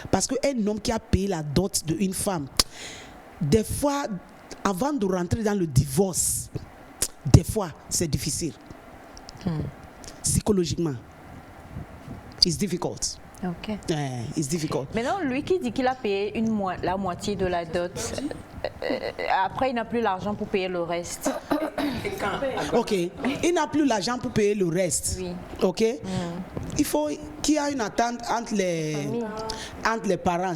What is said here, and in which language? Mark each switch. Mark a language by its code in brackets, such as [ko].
[fr] Parce qu'un homme qui a payé la dot d'une femme, des fois, avant de rentrer dans le divorce, des fois, c'est difficile. [en] Psychologiquement, it's difficult. Ok. It's difficult. [fr] Maintenant, lui qui dit qu'il a payé la moitié de la dot, après il n'a plus l'argent pour payer le reste. Ok, il n'a plus l'argent pour payer le reste. Oui. Ok. Il faut qu'il y ait une attente entre les parents.